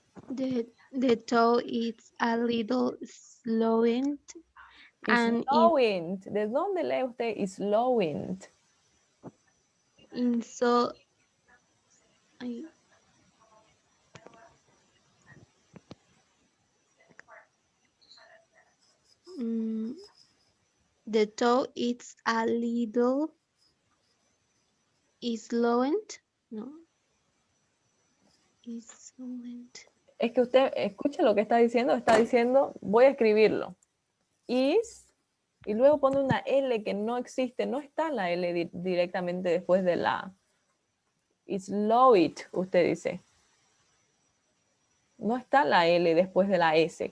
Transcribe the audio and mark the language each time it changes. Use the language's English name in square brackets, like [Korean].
[English] The toe is a little slowing Is and slowing. [Spanish] ¿De dónde lee usted [English] is slowing? in so I- mm, the toe is a little slowing. No, is slowing. [Spanish] Es que usted escucha lo que está diciendo, voy a escribirlo. Is, y luego pone una L que no existe, no está la L directamente después de la. [English] Is slow it, [Spanish] usted dice. No está la L después de la S.